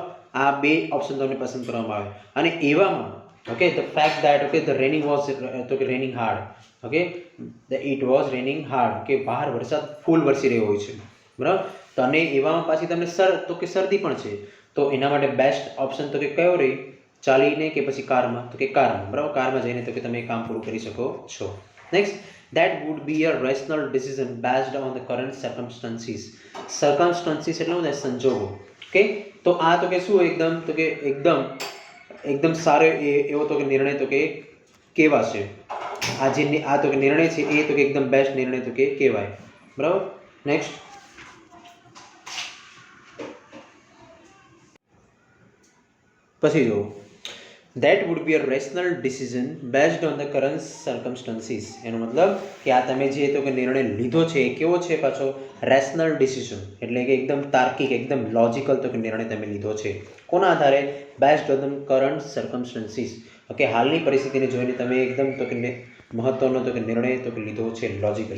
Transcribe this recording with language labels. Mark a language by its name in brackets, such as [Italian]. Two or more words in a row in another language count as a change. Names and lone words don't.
[Gujarati] આ બે ઓપ્શન તમને પસંદ કરવામાં આવે અને એવામાં [English] the fact that the raining was [Gujarati] તો કે [English] raining hard it was raining hard [Gujarati] કે બહાર વરસાદ ફૂલ વરસી રહ્યો હોય છે. બરાબર. તો અને એવામાં પાછી તમને શરદી પણ છે તો એના માટે [English] best option [Gujarati] તો કે કયો રહી? ચાલીને કે પછી કારમાં? તો કે કારમાં. બરાબર. કારમાં જઈને તો કે તમે કામ પૂરું કરી શકો છો. નેક્સ્ટ, [English] that would be a rational decision based on the current circumstances. [Gujarati] circumstances એટલે શું થાય? સંજોગો. તો આ તો કે શું એકદમ સારો એવો તો કે નિર્ણય તો કે કેવા છે? આ તો કે નિર્ણય છે એ તો કે એકદમ બેસ્ટ નિર્ણય તો કે કહેવાય. બરાબર. નેક્સ્ટ, પછી જો [English] that would be a rational decision based on the current circumstances. [Gujarati] એનો મતલબ કે આ તમે જે તો કે નિર્ણય લીધો છે એ કેવો છે? પાછો [English] rational decision [Gujarati] એટલે કે એકદમ તાર્કિક એકદમ લોજિકલ તો કે નિર્ણય તમે લીધો છે. કોના આધારે? [English] based on the current circumstances. [Gujarati] હાલની પરિસ્થિતિને જોઈને તમે એકદમ તો કે મહત્વનો તો કે નિર્ણય તો કે લીધો છે લોજિકલી.